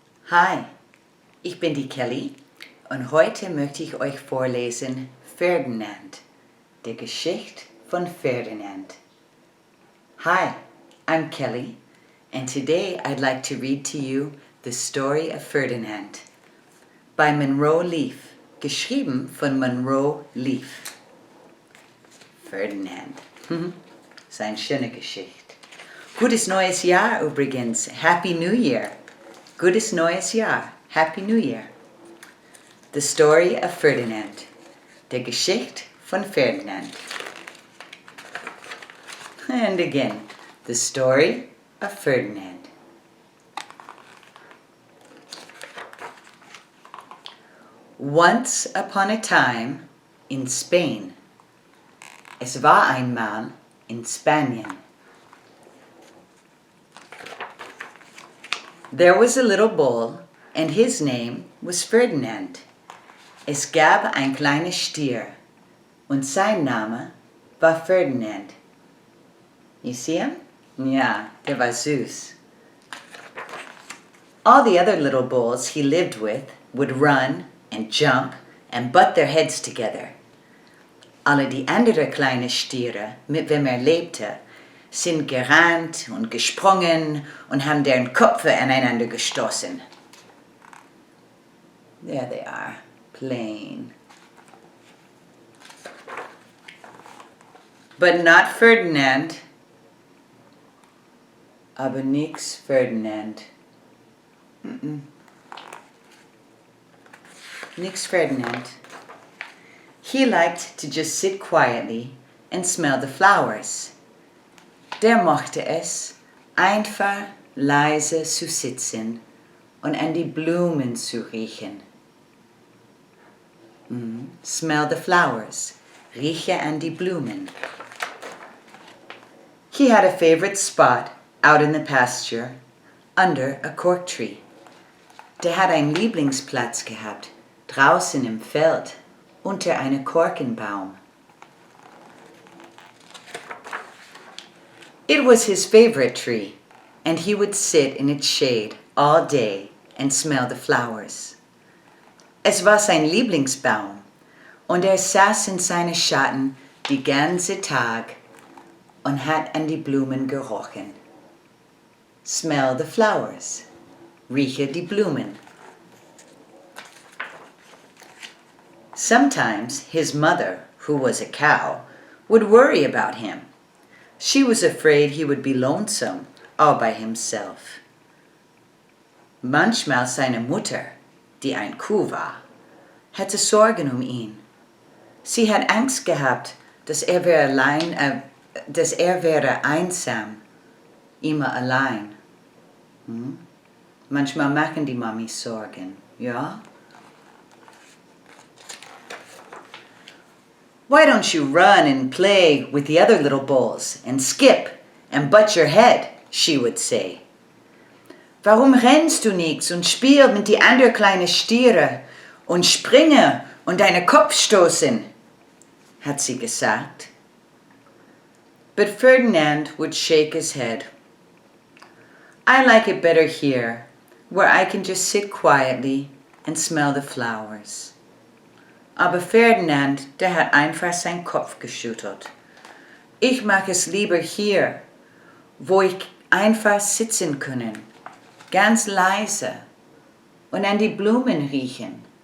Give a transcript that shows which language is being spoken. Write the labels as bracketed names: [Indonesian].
[German] Hi, ich bin die Kelly und heute möchte ich euch vorlesen Ferdinand, die Geschichte von Ferdinand. [English] Hi, I'm Kelly and today I'd like to read to you the story of Ferdinand by Monroe Leaf, [German] geschrieben von Monroe Leaf. Ferdinand, ist eine schöne Geschichte. Gutes neues Jahr übrigens, [English] Happy New Year. [German] Gutes neues Jahr, [English] Happy New Year. The story of Ferdinand, [German] die Geschichte von Ferdinand. [English] And again, the story of Ferdinand. Once upon a time in Spain. [German] Es war einmal in Spanien. [English] There was a little bull, and his name was Ferdinand. [German] Es gab ein kleines Stier, und sein Name war Ferdinand. [English] You see him? [German] Ja, der war süß. [English] All the other little bulls he lived with would run and jump and butt their heads together. [German] Alle die anderen kleinen Stiere, mit wem lebte, sind gerannt und gesprungen und haben deren Köpfe aneinander gestoßen. [English] There they are, playing. But not Ferdinand. [German] Aber nix Ferdinand. Nix Ferdinand. [English] He liked to just sit quietly and smell the flowers. [German] Der mochte es, einfach leise zu sitzen und an die Blumen zu riechen. [English] Smell the flowers, [German] rieche an die Blumen. [English] He had a favorite spot out in the pasture, under a cork tree. [German] Der hat einen Lieblingsplatz gehabt, draußen im Feld, unter einem Korkenbaum. [English] It was his favorite tree, and he would sit in its shade all day and smell the flowers. [German] Es war sein Lieblingsbaum, und saß in seinem Schatten die ganze Tag und hat an die Blumen gerochen. [English] Smell the flowers. [German] Rieche die Blumen. [English] Sometimes his mother, who was a cow, would worry about him. She was afraid he would be lonesome all by himself. [German] Manchmal seine Mutter, die ein Kuh war, hatte Sorgen ihn. Sie hat Angst gehabt, dass wäre einsam, immer allein. Manchmal machen die Mamis Sorgen, ja? [English] Why don't you run and play with the other little bulls and skip and butt your head, she would say. [German] Warum rennst du nix und spiel mit die anderen kleinen Stiere und springe und deinen Kopf stoßen, hat sie gesagt. [English] But Ferdinand would shake his head. I like it better here, where I can just sit quietly and smell the flowers. [German] Aber Ferdinand, der hat einfach seinen Kopf geschüttelt. Ich mag es lieber hier, wo ich einfach sitzen können, ganz leise und an die Blumen riechen.